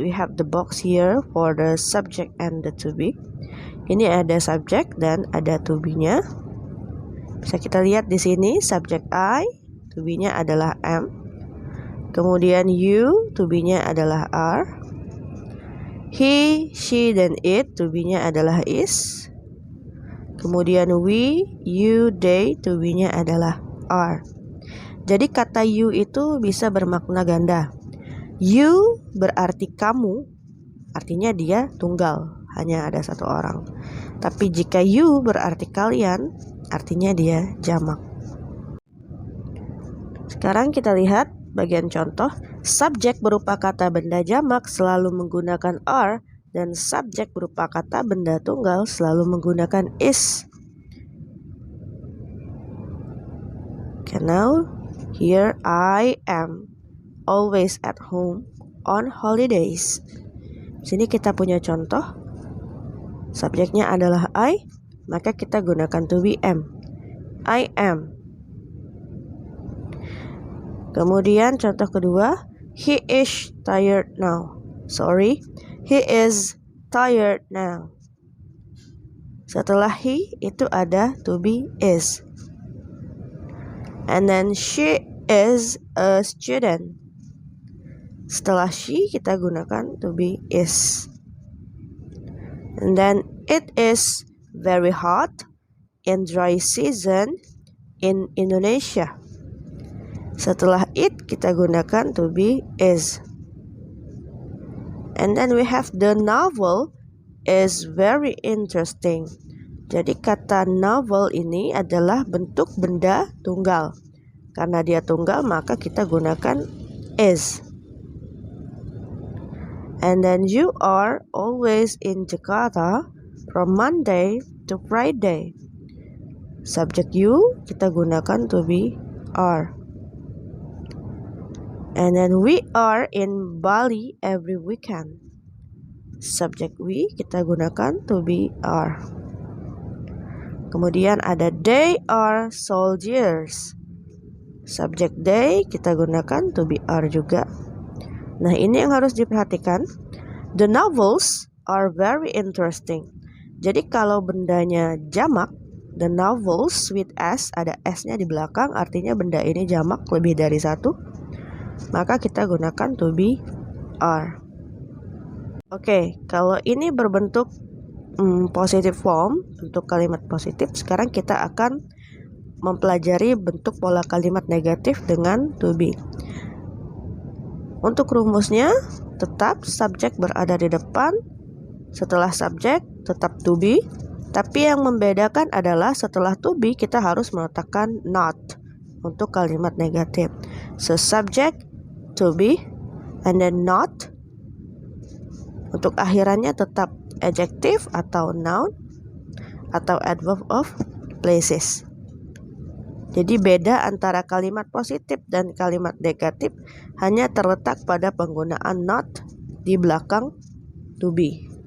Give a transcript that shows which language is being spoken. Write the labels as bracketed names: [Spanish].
[English] We have the box here for the subject and the to be. [Indonesian] Ini ada subject dan ada to be-nya. Bisa kita lihat di sini subject I, to be-nya adalah am. Kemudian you, to be-nya adalah are. He, she, dan it, to be-nya adalah is. Kemudian we, you, they, to be-nya adalah are. Jadi kata you itu bisa bermakna ganda. You berarti kamu, artinya dia tunggal, hanya ada satu orang. Tapi jika you berarti kalian, artinya dia jamak. Sekarang kita lihat bagian contoh. Subjek berupa kata benda jamak selalu menggunakan are, dan subjek berupa kata benda tunggal selalu menggunakan is. [English] Okay, now here I am always at home on holidays. [Indonesian] Sini kita punya contoh. Subjeknya adalah I, maka kita gunakan to be am. [English] I am. [Indonesian] Kemudian contoh kedua, [English] he is tired now. Sorry, he is tired now. [Indonesian] Setelah he itu ada to be is. [English] And then she is a student. [Indonesian] Setelah she kita gunakan to be is. [English] And then it is very hot in dry season in Indonesia. [Indonesian] Setelah it kita gunakan to be is. [English] And then we have the novel is very interesting. [Indonesian] Jadi kata novel ini adalah bentuk benda tunggal. Karena dia tunggal maka kita gunakan is. [English] And then you are always in Jakarta from Monday to Friday. [Indonesian] Subject you kita gunakan to be are. [English] And then we are in Bali every weekend. [Indonesian] Subject we kita gunakan to be are. Kemudian ada [English] they are soldiers. [Indonesian] Subject they kita gunakan to be are juga. Nah, ini yang harus diperhatikan. [English] The novels are very interesting. [Indonesian] Jadi kalau bendanya jamak, [English] the novels with s, [Indonesian] ada s-nya di belakang, artinya benda ini jamak lebih dari satu, maka kita gunakan to be are. Oke, kalau ini berbentuk positive form, untuk kalimat positif, sekarang kita akan mempelajari bentuk pola kalimat negatif dengan to be. Untuk rumusnya, tetap subjek berada di depan, setelah subjek tetap to be, tapi yang membedakan adalah setelah to be kita harus meletakkan not untuk kalimat negatif. [English] So subject to be and then not. [Indonesian] Untuk akhirannya tetap adjective atau noun atau adverb of places. Jadi beda antara kalimat positif dan kalimat negatif hanya terletak pada penggunaan not di belakang to be.